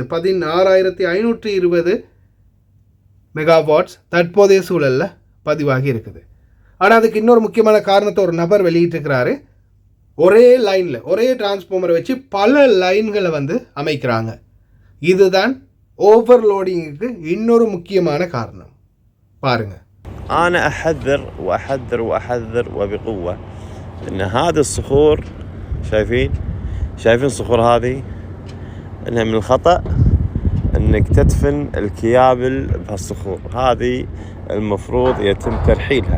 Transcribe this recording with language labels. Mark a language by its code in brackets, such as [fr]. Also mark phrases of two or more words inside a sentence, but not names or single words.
[ta] 16,520 மெகாவாட்ஸ் தற்போதைய சூழலில் பதிவாகி இருக்குது. ஆனால் அதுக்கு இன்னொரு முக்கியமான காரணத்தை ஒரு நபர் வெளியிட்டிருக்கிறாரு. ஒரே லைனில் ஒரே டிரான்ஸ்ஃபார்மரை வச்சு பல லைன்களை அமைக்கிறாங்க. இதுதான் ஓவர்லோடிங்குக்கு இன்னொரு முக்கியமான காரணம். பாருங்க. [ar] أنا أحذر وأحذر وأحذر وبقوة إن هذه الصخور شايفين الصخور هذه إنها من الخطأ إنك تدفن الكيابل بهالصخور هذه المفروض يتم ترحيلها.